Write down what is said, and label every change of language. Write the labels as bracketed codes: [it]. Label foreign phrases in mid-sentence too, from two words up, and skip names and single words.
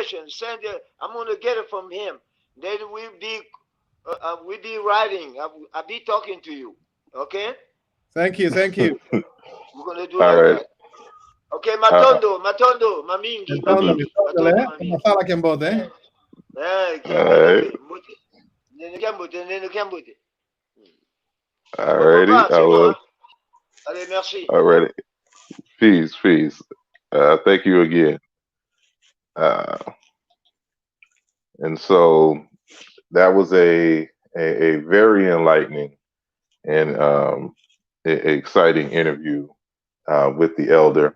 [en] Send it. I'm gonna get it from him. Then we'll be We be writing. I'll be talking to you. Okay? Thank you. We're gonna do All like right. that. [kg] Okay, Matondo, Mamingi, Matondo, Matondo, Mamingi. masala Kimbwandende, eh? [en] All right. [kg] Mbote. Nene Kiambote. [en] All [fr] Bon [en] righty. [fr] papa, c'est bon, hein? Allez, merci. [en] All righty. Peace. Thank you again. Uh, and so that was a very enlightening and exciting interview with the elder.